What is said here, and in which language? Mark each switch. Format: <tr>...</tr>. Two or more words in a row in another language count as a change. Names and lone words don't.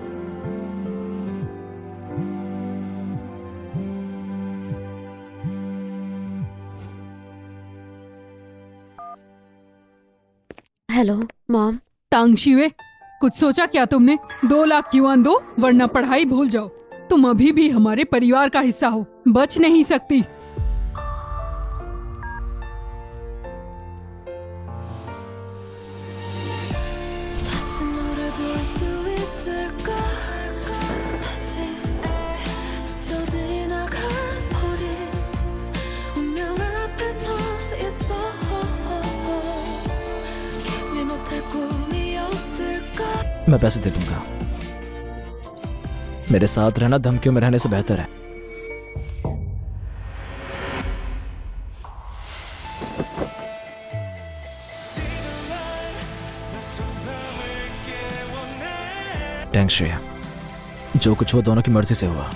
<en>Hello mom.</en> <hi>तांगशिवे, कुछ सोचा क्या तुमने? 2 लाख युआन दो वरना पढ़ाई भूल जाओ। तुम अभी भी हमारे परिवार का हिस्सा हो, बच नहीं सकती।</hi> <ko>다시 너를 볼 수 있을까? 다시 스쳐 지나간 어린 운명 앞에 서 있어. 깨지 못할 꿈이었을까?</ko> <hi>मैं पैसे दे दूंगा। मेरे साथ रहना धमकियों में रहने से बेहतर है। टैंक शे, जो कुछ हुआ दोनों की मर्जी से हुआ।</hi>